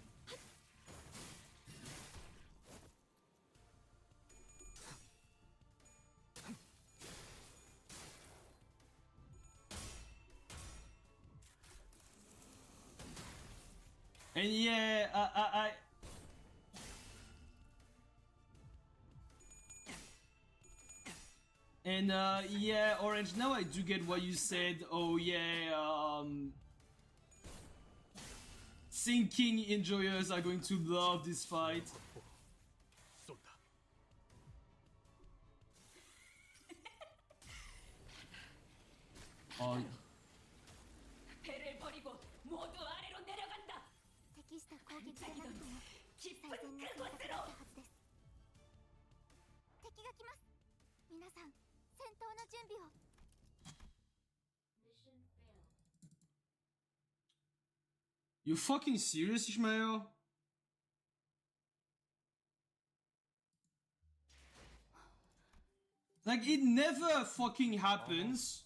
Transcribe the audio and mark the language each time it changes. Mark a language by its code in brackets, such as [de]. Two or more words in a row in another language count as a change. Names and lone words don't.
[en] And yeah, and yeah, Orange, now I do get what you said. Oh yeah, thinking enjoyers are going to love this fight. [ko] 쏜다. 배를 버리고 모두 아래로 내려간다. [ja] 適した攻撃でなくとも最善の選択だったはずです。敵が来ます。皆さん、戦闘の準備を。 [en] You fucking serious, Ishmael? Like it never fucking happens.